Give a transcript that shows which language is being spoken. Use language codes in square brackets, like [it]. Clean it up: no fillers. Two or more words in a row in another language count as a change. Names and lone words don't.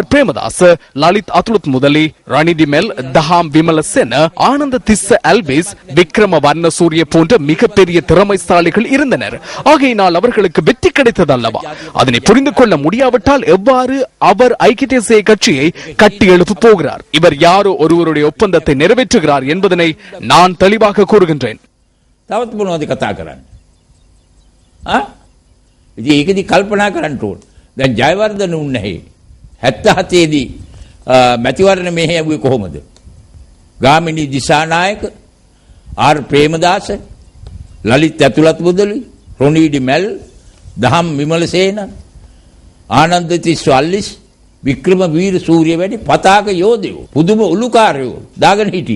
[ta] பிரேமதாஸ், லலித் அதுலத் முதலி, ரணிதி மெல், தஹாம் விமலசென, ஆனந்த திஸ்ஸ அல்வேஸ், விக்ரம வர்ணசூரிய போன்ற மிகப்பெரிய திறமைசாலிகள் இருந்தனர். ஆகையினால் அவர்களுக்கு வெற்றி கிடைத்தது அல்லவா? அதனை புரிந்து கொள்ள முடியாவிட்டால் எவ்வாறு அவர் ஐக்கிய தேசிய கட்சியை கட்டி எழுப்ப போகிறார்? இவர் யாரோ ஒருவருடைய ஒப்பந்தத்தை நிறைவேற்றுகிறார் என்பதனை நான் தெளிவாக கூறுகின்றேன். [si] කල්පනා කරන්න ඕන. දැන් ජයවර්ධන උන්නේ 77 දී මැතිවරණ මෙහෙයුවේ කොහොමද? ගාමිණී දිසානායක, ආර් ප්‍රේමදාස, ලලිත් ඇතුළත් මුදලි, රොනීඩි මැල්, දහම් විමලසේන, ආනන්ද තිස්ස අල්ලිස්, වික්‍රම වීර සූරිය වැනි පතාක යෝධයෝ පුදුම උළුකාරයෝ දාගෙන හිටියේ.